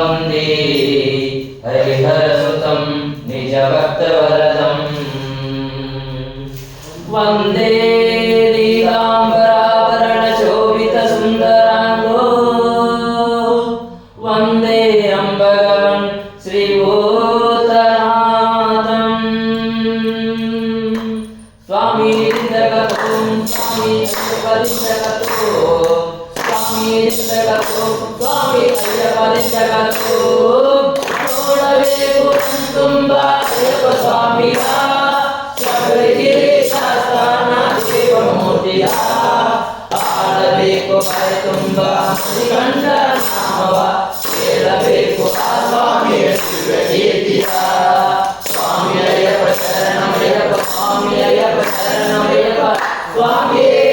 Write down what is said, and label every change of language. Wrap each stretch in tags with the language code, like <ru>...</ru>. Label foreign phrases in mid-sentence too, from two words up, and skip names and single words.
<sa>वन्दे हरिहरसुतं निजभक्तवरदम् वन्दे नीलाम्बराभरणशोभितसुन्दराङ्गो वन्दे अम्बगवन् श्रीभूतनाथम् स्वामी जगतो स्वामी अय्यपरिजगतो स्वामी जगतो स्वामी अय्यपरिजगतो</sa> <kn>ನೋಡಬೇಕು ತುಂಬ ಅಯ್ಯಪ್ಪ ಸ್ವಾಮಿಯ ಶಬರಿಗಿರಿ ಶಾಸ್ತಾನ ಶಿವಮೂರ್ತಿಯ ಆಡಬೇಕು ಕರೆ ತುಂಬ ಕಂಡ ನಾಮವ ಕೇಳಬೇಕು ಆ ಸ್ವಾಮಿಯ ಶಿವಕೀರ್ತಿಯ ಸ್ವಾಮಿ ಅಯ್ಯಪ್ಪ ಶರಣಮಯ್ಯಪ್ಪ ಸ್ವಾಮಿ ಅಯ್ಯಪ್ಪ ಶರಣಮಯ್ಯಪ್ಪ ಸ್ವಾಮಿ</kn>